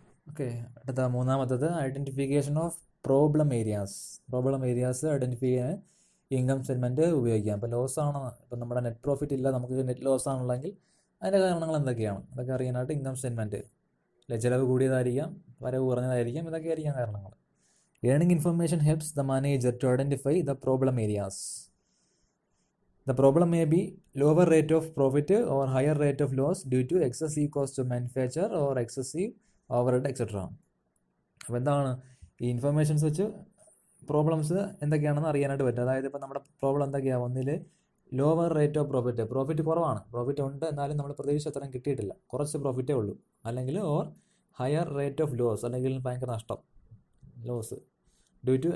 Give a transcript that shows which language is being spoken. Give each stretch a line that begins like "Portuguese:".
Malayalam: Okay, അടുത്ത മൂന്നാമത്തത് identification of problem areas identify ചെയ്യാൻ ഇൻകം സ്റ്റേറ്റ്മെൻറ്റ് ഉപയോഗിക്കാം. ഇപ്പോൾ ലോസ് ആണ്, ഇപ്പോൾ നമ്മുടെ നെറ്റ് പ്രോഫിറ്റ് ഇല്ല, നമുക്ക് നെറ്റ് ലോസ് ആണുള്ളെങ്കിൽ അതിൻ്റെ കാരണങ്ങൾ എന്തൊക്കെയാണ് അതൊക്കെ അറിയാനായിട്ട് ഇൻകം സ്റ്റേറ്റ്മെൻറ്റ്. അല്ലെ, ചിലവ് കൂടിയതായിരിക്കാം, വരവ് കുറഞ്ഞതായിരിക്കാം, ഇതൊക്കെ ആയിരിക്കാം കാരണങ്ങൾ.
English: Earning information helps the manager to identify the problem areas. The problem may be lower rate of profit or higher rate of loss due to excessive cost to manufacture or excessive overhead etc.
Malayalam: അപ്പോൾ എന്താണ് ഈ informations വെച്ച് problems എന്തൊക്കെയാണെന്ന് അറിയാനായിട്ട് പറ്റും. അതായത് ഇപ്പോൾ നമ്മുടെ പ്രോബ്ലം എന്തൊക്കെയാണ്, ഒന്നിൽ ലോവർ റേറ്റ് ഓഫ് പ്രോഫിറ്റ് കുറവാണ്, പ്രോഫിറ്റ് ഉണ്ട് എന്നാലും നമ്മൾ പ്രതീക്ഷിച്ച അത്രയും കിട്ടിയിട്ടില്ല, കുറച്ച് പ്രോഫിറ്റേ ഉള്ളൂ. അല്ലെങ്കിൽ
English: or higher rate of loss,
Malayalam: അല്ലെങ്കിൽ ഭയങ്കര നഷ്ടം, ലോസ് ഡ്യൂ ടു.